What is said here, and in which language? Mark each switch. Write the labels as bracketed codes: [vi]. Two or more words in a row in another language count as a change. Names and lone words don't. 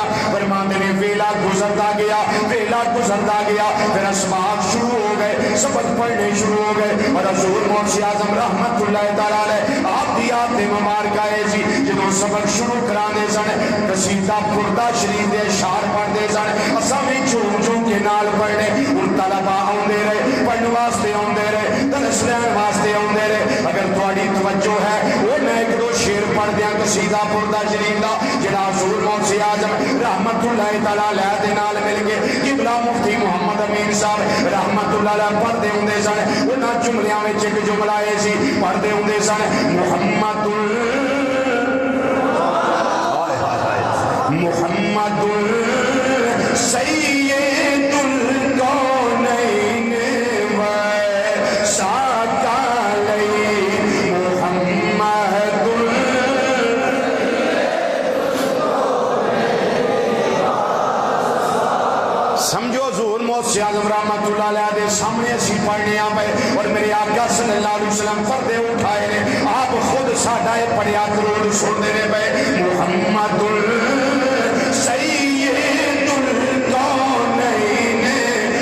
[pa] فرماندے نے ویلا گزرتا گیا، ویلا گزرتا گیا، پھر اسباق شروع ہو گئے، سبق پڑھنے شروع ہو گئے، اور حضور محدث اعظم [ar] رحمت اللہ تعالی علیہ [pa] آپ دی آیت مبارکہ ہے جی جدوں سبق شروع کرانے سن قصیدہ پردہ شریف دے اشعار پڑھدے سن، اساں بھی جھوم جھوم کے نال پڑھنے، ان طلباء آندے رہے، پڑھن واسطے آندے رہے، درس لین واسطے آندے رہے۔ اگر تہاڈی توجہ ہے وہ میں ایک دو شعر پڑھ دیاں قصیدہ پردہ شریف دا جڑا حضور محدث اعظم [ar] رحمت اللہ تعالی علیہ [pa] دے نال مل کے قبلہ مفتی محمد امین صاحب [ar] رحمت اللہ علیہ [pa] پڑھدے ہوندے سن۔ انہاں جملیاں وچ ایک جملہ ہے سی پڑھدے ہوندے سن [ar] محمد سید الکونین و ثقلین محمد [pa] سمجھو حضور محدث اعظم [ar] رحمت اللہ علیہ [pa] دے سامنے اسی پڑھنے آ پئے اور میرے آقا [ar] صلی اللہ علیہ وسلم [pa] پردے اٹھائے نے، آپ خود ساڈا یہ پڑھیا درود سنتے نے پئے [ar] محمد سید الکونین